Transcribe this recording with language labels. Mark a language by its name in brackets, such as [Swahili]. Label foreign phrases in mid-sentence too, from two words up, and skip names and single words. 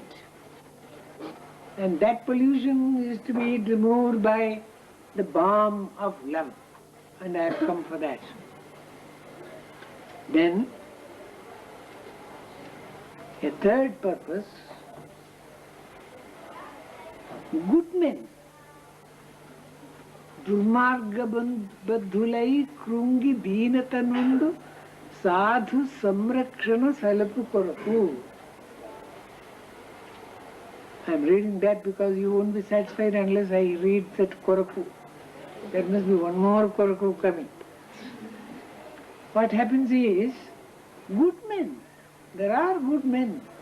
[English] And that pollution is to be removed by the balm of love. And I have come for that. Then, a third purpose, good men. [Telugu] దుర్మార్గ బాధులై క్రుంగి దీనతనుండు సాధు సంరక్షణ సలుపు కొరకు. [English] I am reading that because you won't be satisfied unless I read that koraku. There must be one more koraku coming. What happens is, good men, there are good men.